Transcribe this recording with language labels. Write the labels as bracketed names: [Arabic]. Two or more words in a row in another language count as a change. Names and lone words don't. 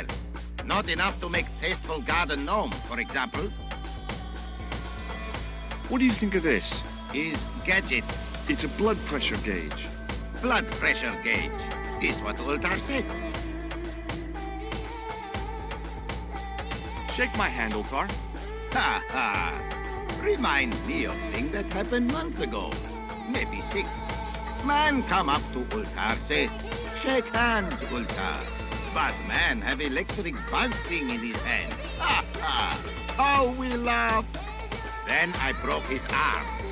[English] Not enough to make tasteful garden gnome, for example. What do you think of this? Is gadget. It's a blood pressure gauge. Blood pressure gauge. Is what Ultar said. Shake my hand, Ultar. Ha ha. Remind me of thing that happened months ago. Maybe 6. Man come up to Ultar, say, shake hands, Ultar. But man have electric buzz thing in his hand. Ha ha! How we laughed! Then I broke his arm.